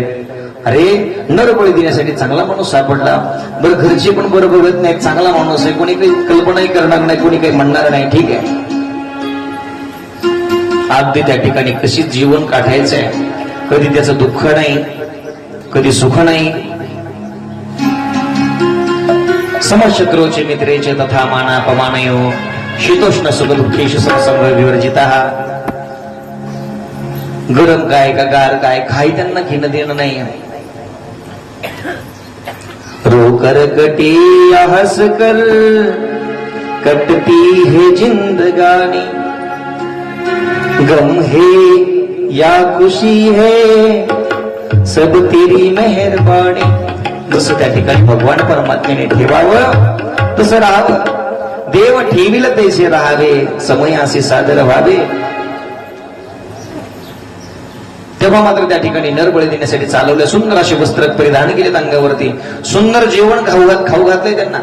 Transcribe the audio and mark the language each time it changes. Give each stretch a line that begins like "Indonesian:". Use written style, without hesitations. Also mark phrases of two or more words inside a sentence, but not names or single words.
Marathi: अरे नर बळी देण्यासाठी चांगला माणूस सापडला. बरं, घरचे पण बरं बघत नाही, चांगला माणूस आहे, कोणी काही कल्पनाही करणार नाही, कोणी काही म्हणणार नाही. ठीक आहे, अगदी त्या ठिकाणी कशी जीवन काढायचंय. कधी त्याचं दुःख नाही, कधी सुख नाही.
Sanskrit: समशत्रोचे मित्रेचे तथा मानापमानयो शीतोष्ण सुख दुःखेषु संसंग विवर्जिता.
Marathi: गरम काय का गार काय, काही त्यांना घेणं देणं नाही.
Hindi: रो कर कटी या हंस कर कटती है जिंदगानी, गम है या खुशी है सब तेरी मेहरबानी.
Marathi: जसं त्या ठिकाणी भगवान परमात्म्याने ठेवावं तसं राहावं. देव ठेविल तैसे राहावे, समयासी सादर व्हावे. तेव्हा मात्र त्या ठिकाणी नरबळी देण्यासाठी चालवल्या. सुंदर असे वस्त्र परिधान केलेत अंगावरती, सुंदर जेवण खाऊ घातलंय त्यांना.